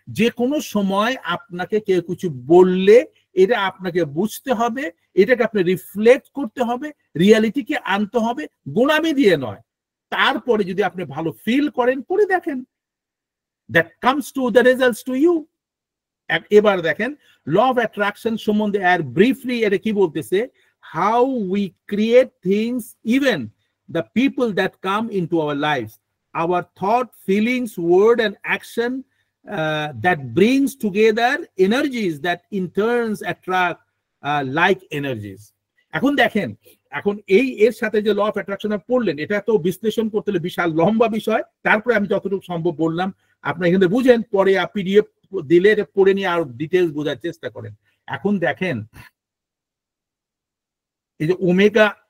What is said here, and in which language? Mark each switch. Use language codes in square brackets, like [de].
[bn] যে কোনো সময় আপনাকে কেউ কিছু বললে এটা আপনাকে বুঝতে হবে, এটাকে আপনি রিফ্লেক্ট করতে হবে, রিয়ালিটিকে আনতে হবে, গোলামি দিয়ে নয়। তারপরে যদি আপনি ভালো ফিল করেন, করে দেখেন, [en] that comes to the results to you. [bn] এবার দেখেন ল অফ অ্যাট্রাকশন সম্বন্ধে আর ব্রিফলি এটা কি বলতেছে, [en] how we create things, even the people that come into our lives, our thought, feelings, word and action that brings together energies that in turns attract like energies. [bn] এখন দেখেন, এখন এর সাথে যে ল অফ অ্যাট্রাকশন পড়লেন, এটা তো বিশ্লেষণ করতে হলে বিশাল লম্বা বিষয়, তারপরে আমি যতটুকু সম্ভব বললাম, আপনি এখানে বুঝেন, পরে পিডিএফ দিলে এটা পড়ে নিয়ে আর ডিটেলস বোঝার চেষ্টা করেন। এখন দেখেন, এই যে ওমেগা